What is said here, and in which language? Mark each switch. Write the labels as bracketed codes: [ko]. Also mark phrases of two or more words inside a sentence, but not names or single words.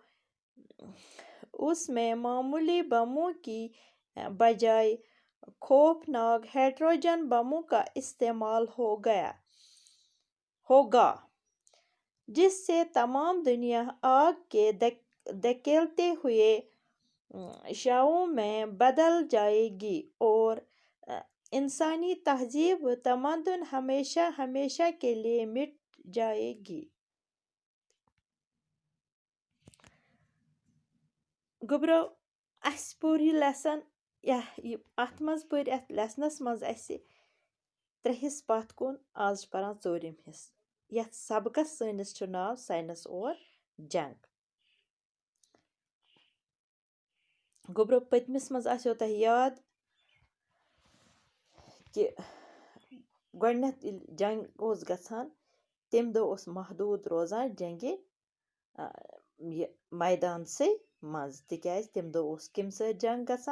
[ur] اس میں معمولی بموں کی بجائے خوفناک ہائیڈروجن بموں کا استعمال ہوگا، جس سے تمام دنیا آگ کے دھکیلتے ہوئے شعاعوں میں بدل جائے گی اور انسانی تہذیب و تمدن ہمیشہ ہمیشہ کے لیے مٹ جائے گی۔ [ks] گوبرو اس پور یہ لیسن ات مز پور ات لیسنس مز اسہ 3 حصہ پتھ کن، آز پران 4م حصہ۔ یتھ سبقس سٲنِس چھُ ناو سائنس اور جنگ۔ گوبرو پتمس مز آسیو تۄہہِ یاد کہ گۄڈنیتھ ییٚلہِ جنگ اوس گژھان، تمہِ دۄہ اوس محدوٗد روزان جنگہِ یہ میدانسٕے منٛز، تِکیازِ تمہِ دۄہ اوس کمہِ سۭتۍ جنگ گژھان؟